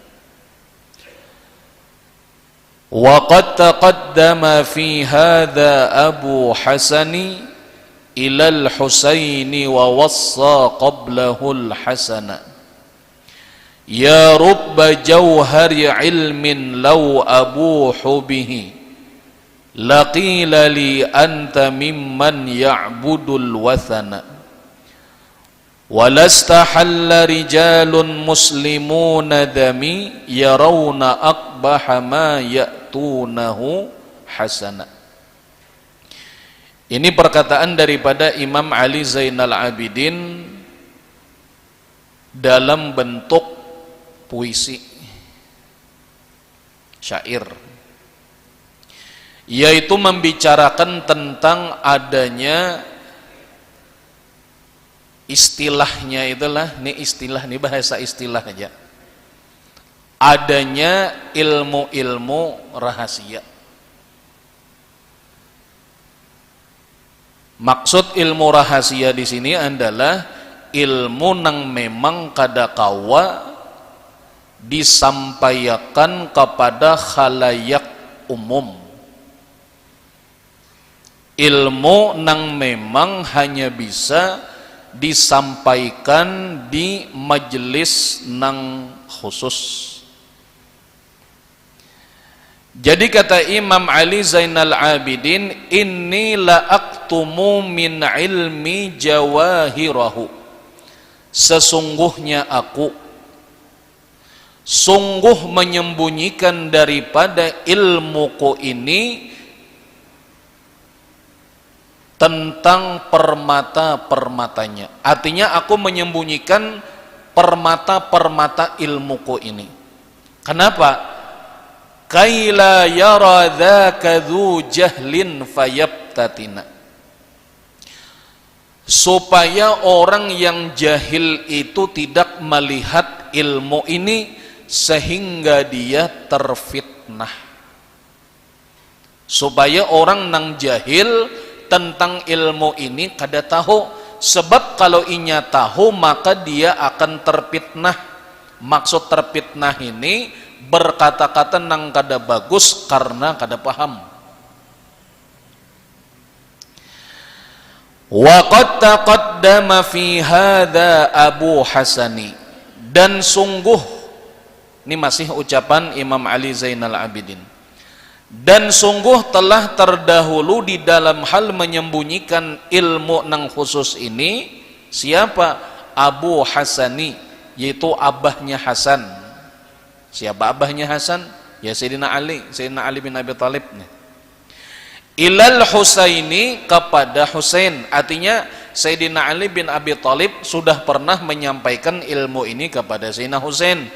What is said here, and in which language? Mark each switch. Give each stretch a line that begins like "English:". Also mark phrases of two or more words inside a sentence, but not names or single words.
Arabic: وقد تقدم في هذا أبو حسن إلى الحسين ووصى قبله الحسنا يا رب جوهر علم لو أبوح به لقيل لي أنت ممن يعبد الوثنا ولاستحل رجال مسلمون دمي يرون أقبح ما يأتونه حسنا.
Indonesian: Ini perkataan daripada Imam Ali Zainal Abidin dalam bentuk puisi syair, yaitu membicarakan tentang adanya istilahnya itulah, ini istilah, ini bahasa istilah aja, adanya ilmu-ilmu rahasia. Maksud ilmu rahasia di sini adalah ilmu nang memang kada kawa disampaikan kepada khalayak umum, ilmu nang memang hanya bisa disampaikan di majelis nang khusus. Jadi kata Imam Ali Zainal Abidin,
Arabic: إني لأكتم من علمي جواهره,
Indonesian: sesungguhnya aku sungguh menyembunyikan daripada ilmuku ini tentang permata-permatanya. Artinya aku menyembunyikan permata-permata ilmuku ini. Kenapa?
Arabic: كيلا يرى ذاك ذو جهل فيفتتنا.
Indonesian: Supaya orang yang jahil itu tidak melihat ilmu ini sehingga dia terfitnah. Supaya orang nang jahil tentang ilmu ini kada tahu, sebab kalau inya tahu maka dia akan terfitnah. Maksud terfitnah ini berkata-kata nang kada bagus karena kada paham.
Arabic: وقد تقدم في هذا أبو حسن,
Indonesian: dan sungguh, ini masih ucapan Imam Ali Zainal Abidin, dan sungguh telah terdahulu di dalam hal menyembunyikan ilmu nang khusus ini siapa? Abu Hasani, yaitu abahnya Hasan. Siapa abahnya Hasan? Ya Sayyidina Ali bin Abi Thalib.
Arabic: إلى الحسين,
Indonesian: kepada Husain. Artinya Sayyidina Ali bin Abi Thalib sudah pernah menyampaikan ilmu ini kepada Sayyidina Husain.